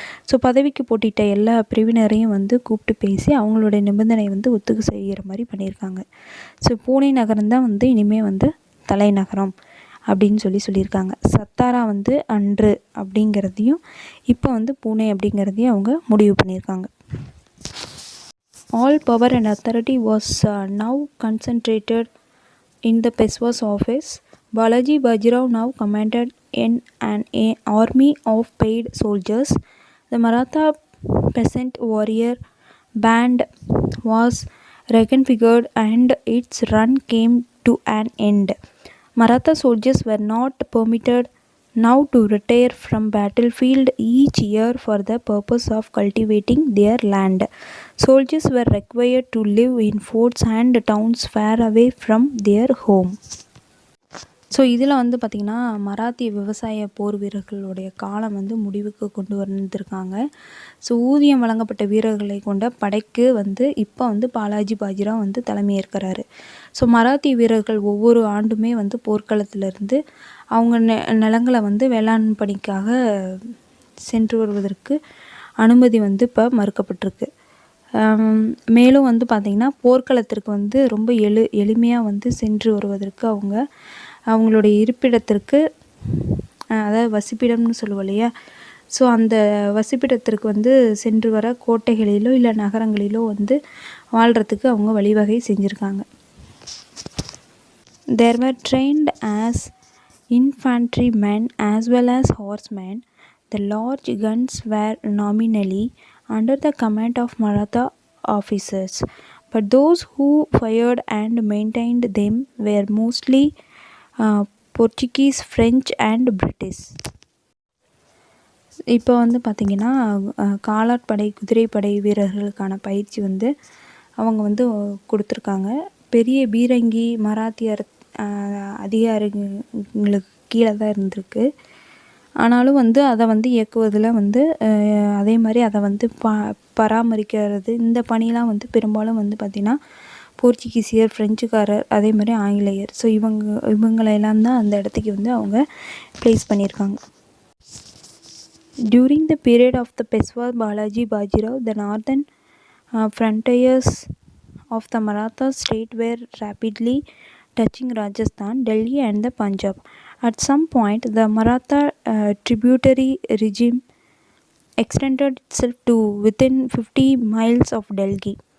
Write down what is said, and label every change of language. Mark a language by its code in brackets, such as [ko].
[ta] So பதவிக்கு போட்டியிட்ட எல்லா பிரிவினரையும் வந்து கூப்பிட்டு பேசி அவங்களுடைய நிபந்தனை வந்து ஒத்துக்கு செய்கிற மாதிரி பண்ணியிருக்காங்க. ஸோ பூனே நகரம் தான் வந்து இனிமேல் வந்து தலைநகரம் அப்படின்னு சொல்லியிருக்காங்க. சத்தாரா வந்து அன்று அப்படிங்கிறதையும் இப்போ வந்து பூனே அப்படிங்கிறதையும் அவங்க முடிவு பண்ணியிருக்காங்க. [en] All power and authority was now concentrated in the Peshwa's office. Balaji Bajirao now commanded in an army of paid soldiers. The Maratha peasant warrior band was reconfigured and its run came to an end. Maratha soldiers were not permitted now to retire from battlefield each year for the purpose of cultivating their land. Soldiers were required to live in forts and towns far away from their home. [ta] So இதில் வந்து பார்த்திங்கன்னா மராத்திய விவசாய போர் வீரர்களுடைய காலம் வந்து முடிவுக்கு கொண்டு வந்திருக்காங்க. ஸோ ஊதியம் வழங்கப்பட்ட வீரர்களை கொண்ட படைக்கு வந்து இப்போ வந்து பாலாஜி பாஜிராவ் வந்து தலைமையேற்கிறாரு. ஸோ மராத்திய வீரர்கள் ஒவ்வொரு ஆண்டுமே வந்து போர்க்களத்திலிருந்து அவங்க நிலங்களை வந்து வேளாண் பணிக்காக சென்று வருவதற்கு அனுமதி வந்து இப்போ மறுக்கப்பட்டிருக்கு. மேலும் வந்து பார்த்திங்கன்னா போர்க்களத்திற்கு வந்து ரொம்ப எளிமையாக வந்து சென்று வருவதற்கு அவங்களுடைய இருப்பிடத்திற்கு அதாவது வசிப்பிடம்னு சொல்லுவோம் இல்லையா, ஸோ அந்த வசிப்பிடத்திற்கு வந்து சென்று வர கோட்டைகளிலோ இல்லை நகரங்களிலோ வந்து வாழ்கிறதுக்கு அவங்க வழிவகை செஞ்சுருக்காங்க. [en] There were trained as infantrymen as well as horsemen. The large guns were nominally under the command of Maratha officers, but those who fired and maintained them were mostly Portuguese, French and British. [ta] இப்போ வந்து பார்த்திங்கன்னா காலாட்படை குதிரைப்படை வீரர்களுக்கான பயிற்சி வந்து அவங்க வந்து கொடுத்துருக்காங்க. பெரிய பீரங்கி மராத்தியர் அதிகாரிகளுக்கு கீழே தான் இருந்திருக்கு. ஆனாலும் வந்து அதை வந்து இயக்குவதில் வந்து அதே மாதிரி அதை வந்து பராமரிக்கிறது இந்த பணிலாம் வந்து பெரும்பாலும் வந்து பார்த்திங்கன்னா போர்ச்சுகீசியர், ஃப்ரெஞ்சுக்காரர், அதே மாதிரி ஆங்கிலேயர், ஸோ இவங்களெல்லாம் தான் அந்த இடத்துக்கு வந்து அவங்க ப்ளேஸ் பண்ணியிருக்காங்க. [en] During the period of the Peshwa Balaji Bajirao, the northern frontiers of the Maratha state were rapidly touching Rajasthan, Delhi and the Punjab. At some point, the Maratha tributary regime extended itself to within 50 miles of Delhi.